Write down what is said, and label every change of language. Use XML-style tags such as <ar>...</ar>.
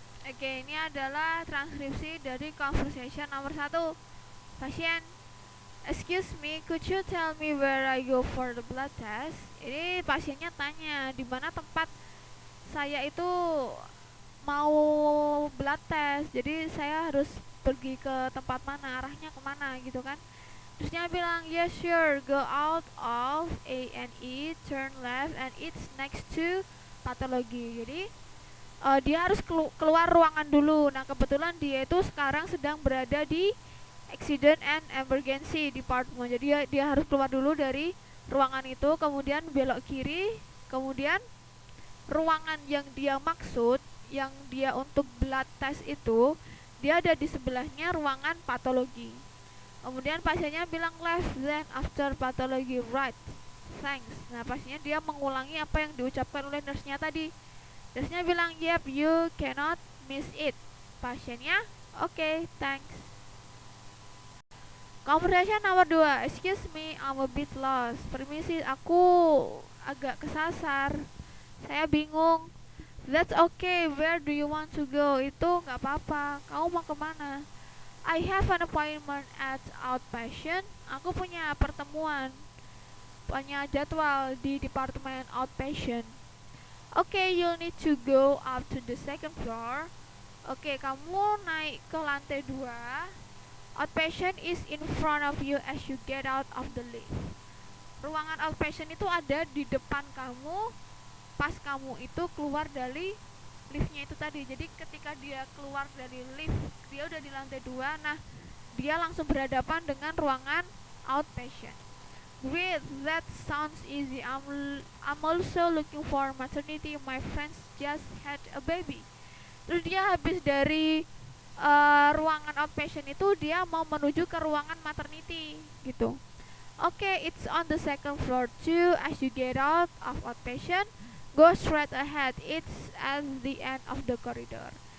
<id>Oke, ini adalah transkripsi dari conversation nomor 1.</id> <en>Pasien, excuse me, could you tell me where I go for the blood test?</en> <id>Ini pasiennya tanya, di mana tempat saya itu mau blood test. Jadi saya harus pergi ke tempat mana, arahnya kemana gitu kan. Terus dia bilang,</id> <en>yes sure, go out of A&E, turn left, and it's next to pathology.</en> <id>Jadi dia harus keluar ruangan dulu. Nah, kebetulan dia itu sekarang sedang berada di accident and emergency department. Jadi dia harus keluar dulu dari ruangan itu, kemudian belok kiri, kemudian ruangan yang dia maksud, yang dia untuk blood test itu, dia ada di sebelahnya ruangan patologi. Kemudian pasiennya bilang</id> <en>left, then after pathology right, thanks.</en> <id>Nah, pasiennya dia mengulangi apa yang diucapkan oleh nurse-nya tadi. Nurse-nya bilang,</id> <en>yep, you cannot miss it. Pasiennya, okay, thanks. Conversation nomor 2. Excuse me, I'm a bit lost.</en> <id>Permisi, aku agak kesasar. Saya bingung.</id> <en>That's okay, where do you want to go?</en> <id>Itu nggak apa-apa. Kamu mau kemana?</id> <en>I have an appointment at outpatient.</en> <id>Aku punya pertemuan, punya jadwal di departemen outpatient.</id> <en>Okay, you need to go up to the second floor.</en> <id>Oke, kamu naik ke lantai 2.</id> <en>Outpatient is in front of you as you get out of the lift.</en> <id>Ruangan outpatient itu ada di depan kamu pas kamu itu keluar dari liftnya itu tadi. Jadi ketika dia keluar dari lift, dia udah di lantai 2. Nah, dia langsung berhadapan dengan ruangan outpatient.</id> <en>Great, that sounds easy. I'm also looking for maternity. My friends just had a baby.</en> <id>Terus dia habis dari ruangan outpatient itu, dia mau menuju ke ruangan maternity gitu.</id> <en>Okay, it's on the second floor too. As you get out of outpatient, go straight ahead. It's at the end of the corridor.</en>